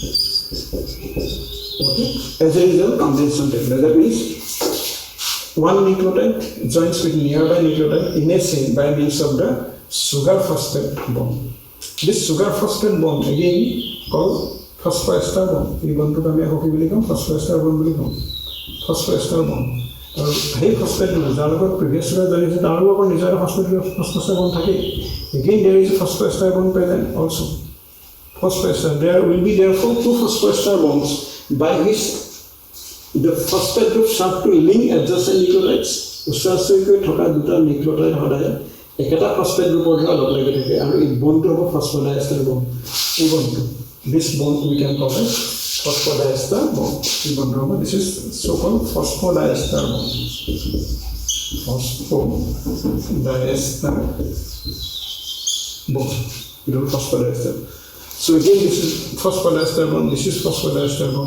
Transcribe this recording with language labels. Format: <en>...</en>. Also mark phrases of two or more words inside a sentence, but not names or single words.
<en>Okay. As a result, condensation takes place. That means one nucleotide joins with nearby nucleotide in a chain by means of the sugar phosphate bond. This sugar phosphate bond again called phosphoester bond.</en> <as>এই বন্ধটো আমি আকৌ কি বুলি কম</as> <en>phosphoester bond</en> <as>বুলি কম</as> <en>phosphoester bond</en> <as>আৰু সেই</as> <en>phosphate group</en> <as>যাৰ লগত প্ৰিভিয়াছ সুগাৰ জড়িত তাৰ লগত নিজৰ</as> <en>phosphoester bond থাকে again there is a phosphoester bond present also phosphoester there will be therefore two phosphoester bonds by which the phosphate group serve to link adjacent nucleotides</en> <as>উচ্চাৰণকৈ থকা দুটা নিউক্লিওটাইড সদায় একেটা ফসফেট গ্ৰুপৰ লগত লগ লাগি থাকে আৰু এই বন্ধটো হ'ব ফসফোডাইএষ্টাৰ বন্ধ এই বন্ধটো</as> <en>this bond we can call as phosphodiester bond. This is so-called phosphodiester bond. Phosphodiester bond. Phosphodiester. So again, this is phosphodiester bond. This is phosphodiester bond.</en>